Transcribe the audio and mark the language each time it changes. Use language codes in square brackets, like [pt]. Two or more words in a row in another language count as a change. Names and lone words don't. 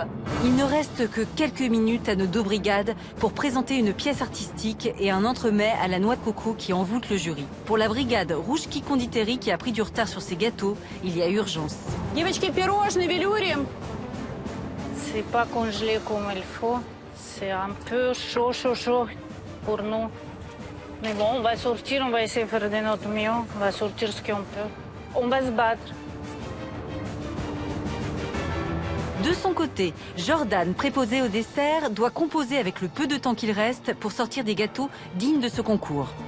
[fr] Il ne reste que quelques minutes à nos deux brigades pour présenter une pièce artistique et un entremets à la noix de coco qui envoûte le jury. Pour la brigade Rouge-Qui Conditerie qui a pris du retard sur ses gâteaux, il y a urgence. [ru] Девочки, пирожные, велюри. [fr] C'est pas congelé comme il faut. C'est un peu chaud pour nous. Mais bon, on va sortir, on va essayer de faire de notre mieux. On va sortir ce qu'on peut. On va se battre. De son côté, Jordan, préposé au dessert, doit composer avec le peu de temps qu'il reste pour sortir des gâteaux dignes de ce concours.